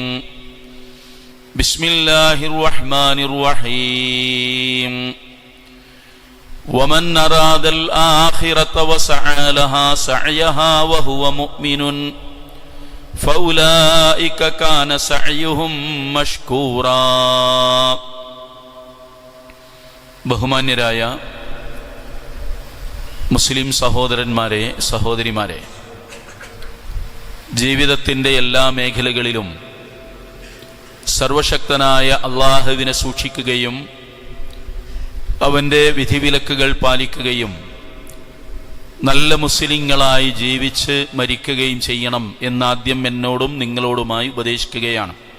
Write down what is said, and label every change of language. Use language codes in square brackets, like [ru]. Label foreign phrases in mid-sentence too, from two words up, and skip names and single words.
[ar] بسم الله الرحمن الرحيم. ومن أراد الآخرة وسعى لها سعيها وهو مؤمن فأولئك كان سعيهم مشكورا. [ml] ബഹുമാന്യരായ മുസ്ലിം സഹോദരന്മാരെ, സഹോദരിമാരെ, ജീവിതത്തിൻ്റെ എല്ലാ മേഖലകളിലും സർവശക്തനായ അള്ളാഹുവിനെ സൂക്ഷിക്കുകയും അവൻ്റെ വിധിവിലക്കുകൾ പാലിക്കുകയും നല്ല മുസ്ലിങ്ങളായി ജീവിച്ച് മരിക്കുകയും ചെയ്യണം എന്നാദ്യം എന്നോടും നിങ്ങളോടുമായി ഉപദേശിക്കുകയാണ്.